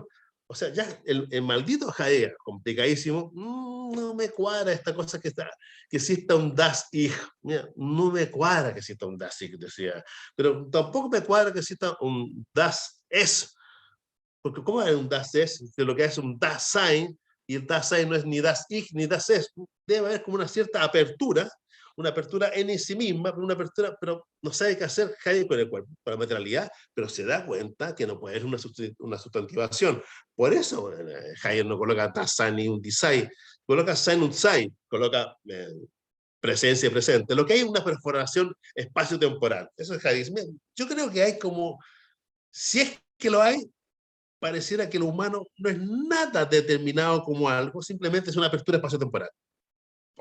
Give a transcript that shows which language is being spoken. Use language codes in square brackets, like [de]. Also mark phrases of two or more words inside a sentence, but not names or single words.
[es] O sea, ya el maldito Heidegger, complicadísimo, no me cuadra esta cosa que exista un [de] Das Ich. [es] Mira, no me cuadra que exista un [de] Das Ich, [es] decía. Pero tampoco me cuadra que exista un [de] Das Es. [es] Porque ¿cómo es un [de] Das Es? [es] De lo que es un [de] Das Sein, [es] y el [de] Das Sein [es] no es ni [de] Das Ich [es] ni [de] Das Es. [es] Debe haber como una cierta apertura, una apertura en sí misma, una apertura, pero no sabe qué hacer Heidegger con el cuerpo, con la materialidad, pero se da cuenta que no puede ser una sustantivación. Por eso Heidegger no coloca [de] Das Sein [es] ni un Design, coloca [de] Sein und Sein, [es] coloca presencia y presente. Lo que hay es una perforación espacio-temporal. Eso es Heidegger. Yo creo que hay como, si es que lo hay, pareciera que lo humano no es nada determinado como algo, simplemente es una apertura espacio-temporal.